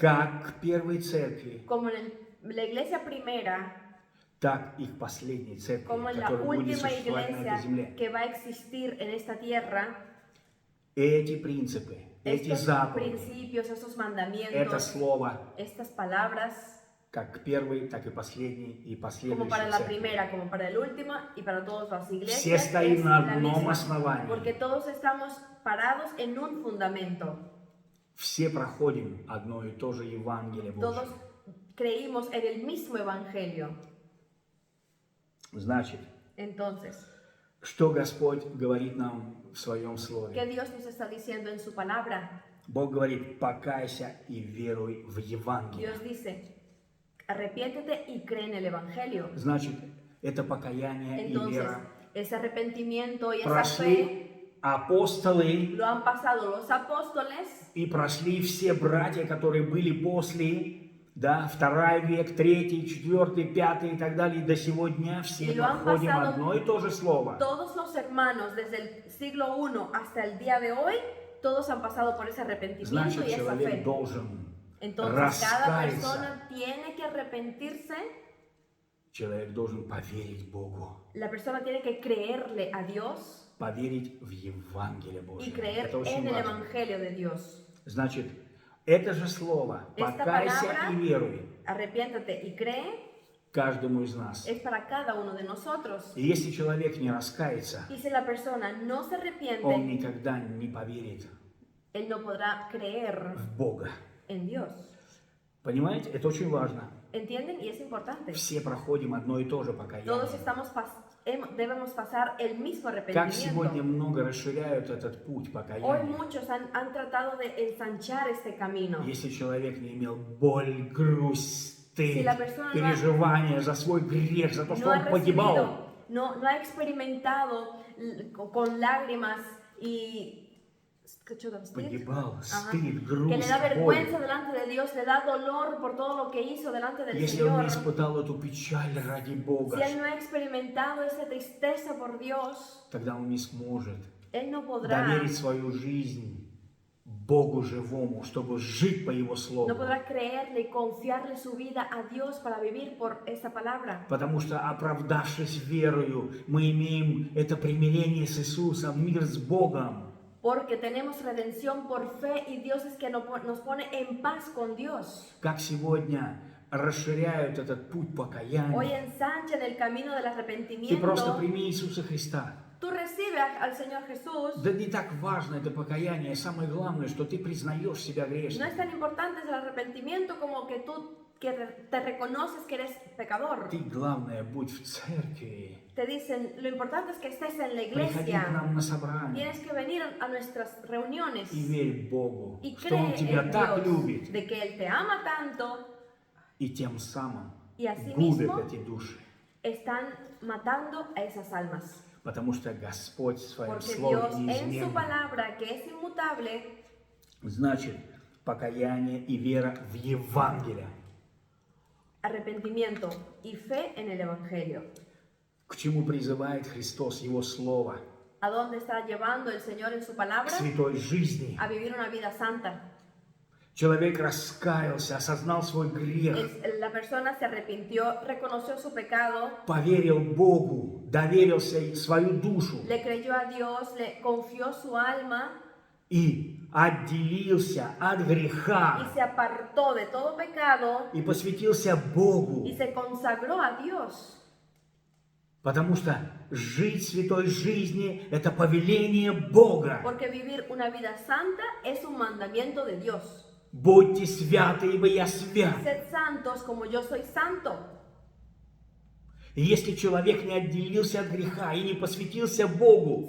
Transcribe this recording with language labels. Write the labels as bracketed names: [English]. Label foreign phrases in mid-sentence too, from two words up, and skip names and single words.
[Russian] как к первой церкви, [Spanish] como en la iglesia primera, [Russian] так и к последней церкви, [Spanish] como en la [Russian] которая будет [Spanish] última [Russian] существовать на этой [Spanish] iglesia [Russian] земле. [Spanish] que va a existir en esta tierra, [Russian] Эти принципы, эти [Spanish] estos [Russian] заповеди, [Spanish] principios, estos [Russian] это [Spanish] mandamientos, [Russian] слово, [Spanish] estas palabras, [Russian] как к первой, так и последней и [Spanish] como [Russian] последующей [Spanish] para la [Russian] церкви. [Spanish] primera, como para la última y para todas las [Russian] Все [Spanish] iglesias, [Russian] стоим [Spanish] es [Russian] на [Spanish] la [Russian] одном [Spanish] misma, [Russian] основании. [Spanish] porque todos estamos parados en un fundamento. [Russian] Все проходим одно и то же Евангелие [Spanish] Todos [Russian] Божье. [Spanish] creímos en el mismo evangelio. [Russian] Значит, [Spanish] Entonces, [Russian] что Господь говорит нам в Своем [Spanish] ¿qué [Russian] Слове? [Spanish] Dios nos está diciendo en su palabra? [Russian] Бог говорит, покайся и веруй в Евангелие. [Spanish] Dios dice, arrepiéntete y cree en el evangelio. [Russian] Значит, это покаяние и [Spanish] Entonces, [Russian] вера. [Spanish] ese arrepentimiento y esa fe [Russian] Прошли апостолы [Spanish] lo han pasado los apóstoles [Russian] и прошли все братья, которые были после, да, 2 век, 3, 4, 5 и так далее, и до сегодня все [Spanish] Y lo han [Russian] проходим [Spanish] pasado [Russian] одно и то же слово. [Spanish] todos los hermanos desde el siglo I hasta el día de hoy, todos han pasado por ese arrepentimiento [Russian] Значит, [Spanish] y esa [Russian] человек [Spanish] fe. [Russian] должен [Spanish] Entonces, cada [Russian] раскаяться. [Spanish] persona tiene que arrepentirse, [Russian] Человек должен поверить Богу, [Spanish] la persona tiene que creerle a Dios [Russian] поверить в Евангелие [Spanish] y [Russian] Божье. [Spanish] creer [Russian] Это очень [Spanish] en el [Russian] важно. [Spanish] evangelio de Dios. [Russian] Значит, это же слово [Spanish] Esta [Russian] «покайся [Spanish] palabra- [Russian] и веруй» [Spanish] Arrepiéntate y cree [Russian] каждому из нас. [Spanish] es para cada uno de nosotros. [Russian] И если человек не раскается, [Spanish] Y si la persona no se [Russian] он [Spanish] arrepiente, [Russian] никогда не поверит [Spanish] él no podrá creer [Russian] в Бога. [Spanish] en Dios. [Russian] Понимаете? Это очень важно. [Spanish] ¿Entienden? Y es importante. [Russian] Все проходим одно и то же покаяние. [Spanish] Todos debemos pasar el mismo [Russian] Как сегодня [Spanish] arrepentimiento. [Russian] много расширяют этот путь [Spanish] Hoy [Russian] покаяния. [Spanish] muchos han tratado de ensanchar este camino. [Russian] Если человек не имел боль, грусть, стыд, [Spanish] Si la persona [Russian] переживания за свой грех, за то, что [Spanish] No ha [Russian] он погибал, [Spanish] recibido, no ha experimentado con lágrimas y [Russian] погибал, [Spanish] Ajá. [Russian] стыд, [Spanish] que le [Russian] грусть, [Spanish] da [Russian] боль. [Spanish] vergüenza delante de Dios, le da dolor por todo lo que hizo delante del [Russian] Если он [Spanish] Señor. [Russian] не испытал эту печаль ради Бога, [Spanish] Si él no ha experimentado esa tristeza por Dios, [Russian] тогда он не сможет [Spanish] él no podrá, [Russian] доверить свою жизнь Богу живому, чтобы жить по Его Слову. [Spanish] no podrá creerle y confiarle su vida a Dios para vivir por esta palabra. [Russian] Потому что, оправдавшись верою, мы имеем это примирение с Иисусом, мир с Богом. [Spanish] Porque tenemos redención por fe y Dios es que nos pone en paz con Dios. [Russian] Как сегодня расширяют этот путь [Spanish] Hoy [Russian] покаяния. [Spanish] ensanchan el camino del [Russian] Ты просто [Spanish] arrepentimiento. [Russian] прими Иисуса Христа. [Spanish] Tú recibes al Señor Jesús. [Russian] Да не так важно это покаяние, самое главное, что ты признаешь себя [Spanish] No [Russian] грешным. [Spanish] es tan importante el arrepentimiento como que tú te reconoces que eres pecador. [Russian] Ты, главное, будь в церкви. [Spanish] Te dicen, lo importante es que estés en la [Russian] Приходи к [Spanish] iglesia. [Russian] нам на собрание [Spanish] Tienes que venir a nuestras reuniones [Russian] и верь Богу, [Spanish] y [Russian] что Он [Spanish] cree [Russian] тебя [Spanish] en [Russian] так [Spanish] Dios, [Russian] любит, [Spanish] de que Él te ama tanto [Russian] и тем самым [Spanish] y así [Russian] губит [Spanish] mismo [Russian] эти души. [Spanish] están matando a esas almas. [Russian] Потому что Господь в Своем [Spanish] Porque [Russian] Слове [Spanish] Dios en su [Russian] неизменный. [Spanish] palabra, que es inmutable, [Russian] Значит, покаяние и вера в Евангелие. [Spanish] arrepentimiento y fe en el Evangelio. [Russian] К чему призывает Христос Его Слово? [Spanish] ¿A dónde está llevando el Señor en su [Russian] К [Spanish] palabra? [Russian] святой жизни. [Spanish] A vivir una vida santa. [Russian] Человек раскаялся, осознал свой грех, [Spanish] La persona se arrepintió, reconoció su pecado, [Russian] поверил Богу, доверился свою душу. [Spanish] le creyó a Dios, le confió su alma [Russian] и отделился от [Spanish] y [Russian] греха [Spanish] se apartó de todo pecado [Russian] и посвятился Богу, [Spanish] y se consagró a Dios. [Russian] потому что жить святой жизни – это повеление Бога. [Spanish] Porque vivir una vida santa es un mandamiento de Dios. [Russian] Будьте святы, ибо я свят. [Spanish] Sed santos como yo soy santo. [Russian] И если человек не отделился от греха и не посвятился Богу,